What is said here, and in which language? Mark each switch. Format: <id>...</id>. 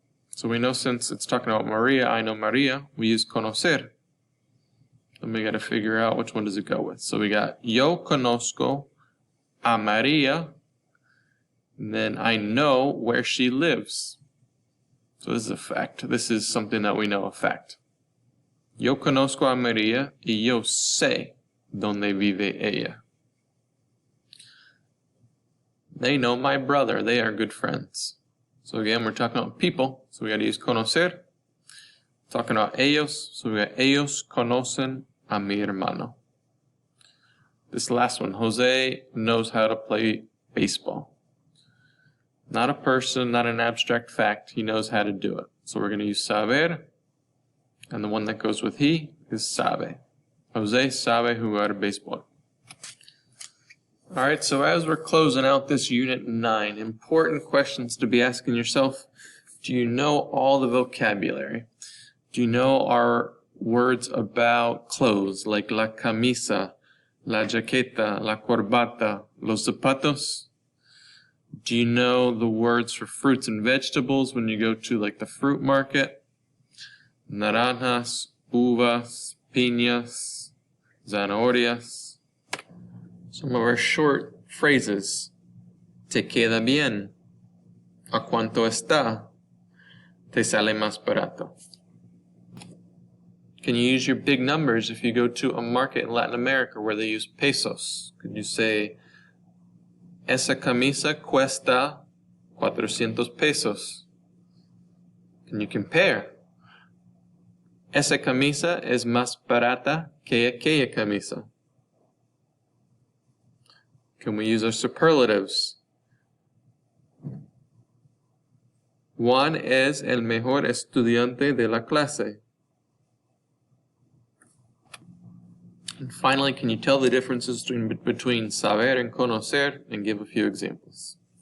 <en>So we know since it's talking about Maria, I know Maria, we use conocer. Then we got to figure out which one does it go with. So we got</en> <es>yo conozco a Maria,</es> <en>and then I know where she lives. So this is a fact. This is something that we know, a fact.</en> <es>Yo conozco a Maria y yo sé donde vive ella.</es> <en>They know my brother. They are good friends. So again, we're talking about people, so we got to use conocer. Talking about ellos, so we got</en> <es>ellos conocen a mi hermano.</es> <en>This last one, Jose knows how to play baseball. Not a person, not an abstract fact. He knows how to do it. So we're going to use saber, and the one that goes with he is sabe.</en> <es>Jose sabe jugar béisbol.</es> <en>All right, so as we're closing out this Unit 9, important questions to be asking yourself. Do you know all the vocabulary? Do you know our words about clothes, like la camisa, la jaqueta, la corbata, los zapatos? Do you know the words for fruits and vegetables when you go to like the fruit market?</en> <es>Naranjas, uvas, piñas, zanahorias.</es> <en>Some of our short phrases.</en> <es>Te queda bien. ¿A cuánto está? Te sale más barato.</es> <en>Can you use your big numbers if you go to a market in Latin America where they use pesos? Could you say,</en> <es>esa camisa cuesta 400 pesos?</es> <en>Can you compare?</en> <es>Esa camisa es más barata que aquella camisa.</es> <en>Can we use our superlatives?</en> <es>Juan es el mejor estudiante de la clase.</es> <en>And finally, can you tell the differences between saber and conocer and give a few examples?</en>